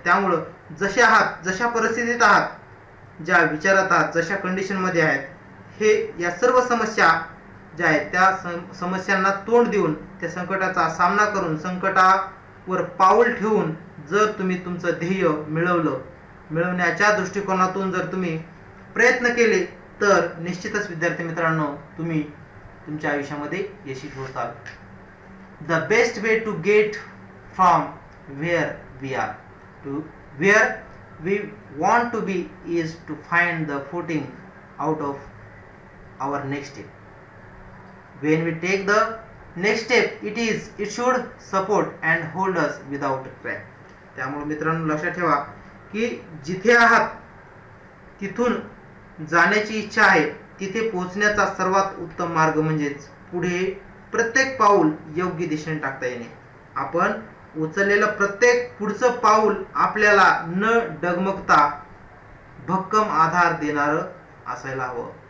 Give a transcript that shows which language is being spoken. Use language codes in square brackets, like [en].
[mr] त्यामुळं जसे आहात, जशा परिस्थितीत आहात, ज्या विचारात आहात, जशा कंडिशनमध्ये आहेत, हे या सर्व समस्या ज्या आहेत त्या समस्यांना तोंड देऊन, त्या संकटाचा सामना करून, संकटावर पाऊल ठेवून जर तुम्ही तुमचं ध्येय मिळवण्याच्या दृष्टिकोनातून जर तुम्ही प्रयत्न केले तर निश्चितच विद्यार्थी मित्रांनो तुम्ही तुमच्या आयुष्यामध्ये यशस्वी होताल. [en] The best way to get from where we are to where we want to be is to find the footing out of our next step. When we take the next step, it should support and hold us without crack. [mr] त्यामुळे मित्रांनो लक्षात ठेवा की जिथे आहात तिथून जाण्याची इच्छा आहे, तिथे पोहोचण्याचा सर्वात उत्तम मार्ग म्हणजेच पुढे प्रत्येक पाऊल योग्य दिशेने टाकता येणे. आपण उचललेलं प्रत्येक पुढचं पाऊल आपल्याला न डगमगता भक्कम आधार देणारं असायला हवं.